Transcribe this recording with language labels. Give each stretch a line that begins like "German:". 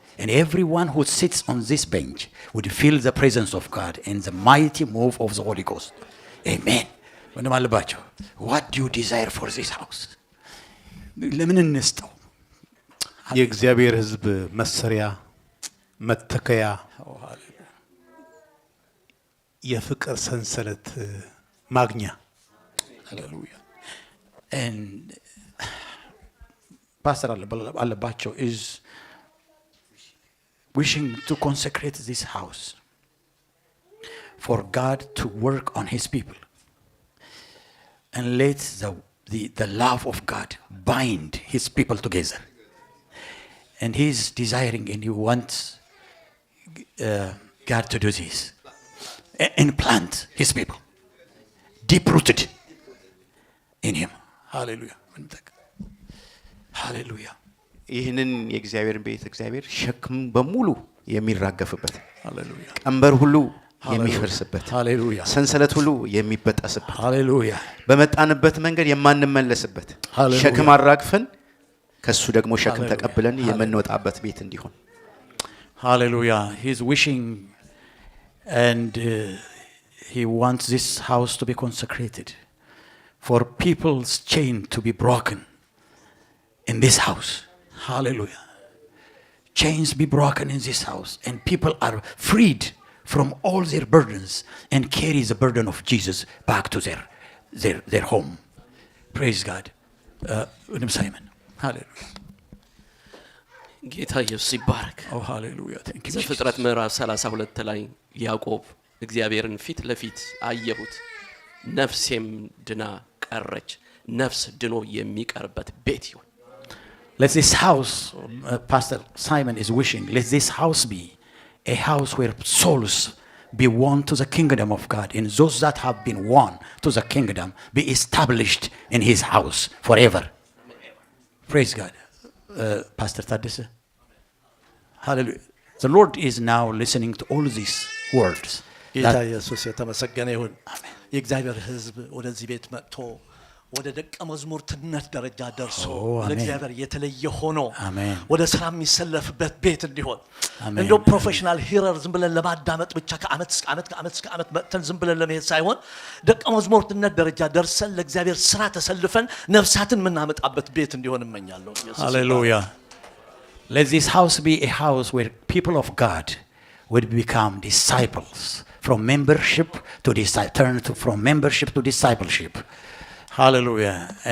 English: And everyone who sits on this bench would feel the presence of God and the mighty move of the Holy Ghost. Amen. What do you desire for this house?
Amharic: ለምን እንስጠው? የእግዚአብሔር ሕዝብ መሰሪያ መተከያ የፍቅር ሰንሰለት ማግኛ።
English: Hallelujah. And Pastor Alabacho is wishing to consecrate this house for God to work on his people and let the love of God bind his people together. And he's desiring and he wants God to do this and plant his people deep rooted in him. Hallelujah. Hallelujah.
Amharic: ይህንን የእግዚአብሔርን ቤት እግዚአብሔር ሸክም በሙሉ የሚራገፍበት ሃሌሉያ ቀንበር ሁሉ የሚፈርስበት ሃሌሉያ ሰንሰለት ሁሉ የሚበጠስበት ሃሌሉያ በመጣንበት መንገድ የማንመለስበት ሸክም አራግፈን ከሱ ደግሞ ሸክም ተቀብለን የምንወጣበት ቤት እንዲሆን
English: ሃሌሉያ he is wishing and he wants this house to be consecrated for people's chain to be broken in this house. Hallelujah. Chains be broken in this house and people are freed from all their burdens and carry the burden of Jesus back to their home. Praise God. Simon. Hallelujah.
Amharic: ጌታ ኢየሱስ ይባረክ።
English: Oh hallelujah. Thank you.
Amharic: ዘፍጥረት ምዕራፍ 32 ላይ ያዕቆብ እግዚአብሔርን ፊት ለፊት አየሁት ነፍሴም ድና ቀረች። ነፍስ ድኖ የሚቀርበት ቤት ይሁን።
English: Let this house, Pastor Simon is wishing, let this house be a house where souls be won to the kingdom of God, and those that have been won to the kingdom be established in his house forever. Praise God. Pastor Tadese. Hallelujah. The Lord is now listening to all these words.
Amharic: ጌታ ኢየሱስ የተመሰገነ ይሁን። የእግዚአብሔር ሕዝብ ወደዚህ ቤት መጥቶ ወደ ደቀ መዝሙርትነት ደረጃ ደርሶ ለእግዚአብሔር የተለየ ሆኖ አሜን ወደ ስራ የሚሰለፍበት ቤት እንዲሆን እንደው
English: ፕሮፌሽናል ሂረር
Amharic: ዝም ብለን ለማዳመጥ ብቻ ከአመት እስከ አመት መጥተን ዝም ብለን ለመሄድ ሳይሆን ደቀ መዝሙርትነት ደረጃ ደርሰን ለእግዚአብሔር ስራ ተሰልፈን ነፍሳትን የምናመጣበት ቤት እንዲሆን እመኛለሁ።
English: Hallelujah. Let this house be a house where people of God would become disciples from membership to turn to from membership to discipleship. Hallelujah.